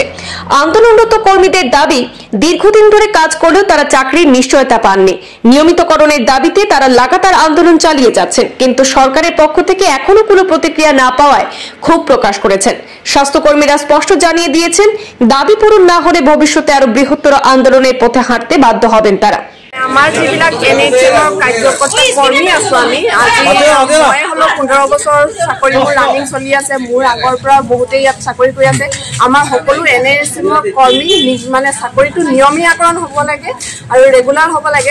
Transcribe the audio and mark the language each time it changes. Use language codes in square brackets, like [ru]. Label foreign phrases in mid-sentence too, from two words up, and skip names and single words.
[bn] আন্দোলনরত কর্মীদের দাবি, দীর্ঘদিন ধরে কাজ করলেও তারা চাকরির নিশ্চয়তা পাননি। নিয়মিতকরণের দাবিতে তারা লাগাতার আন্দোলন চালিয়ে যাচ্ছেন, কিন্তু সরকারের পক্ষ থেকে এখনো কোনো প্রতিক্রিয়া না পাওয়ায় ক্ষোভ প্রকাশ করেছেন। স্বাস্থ্যকর্মীরা স্পষ্ট জানিয়ে দিয়েছেন, দাবি পূরণ না হলে ভবিষ্যতে আরো বৃহত্তর আন্দোলনের পথে হাঁটতে বাধ্য হবেন তারা। [as] আমাৰ যিবিলাক এনএইচএমৰ কাৰ্যকৰ্তা কৰ্মী আছো আমি, আজি মই হলো 15 বছৰ চাকৰি মোৰ ৰানিং চলি আছে। মোৰ আগৰ পৰা বহুতেই ইয়াত চাকৰি কৰি আছে। আমাৰ সকলো এনএইচএমৰ কৰ্মী মানে চাকৰিটো নিয়মীয়াকৰণ হ'ব লাগে আৰু ৰেগুলাৰ হ'ব লাগে।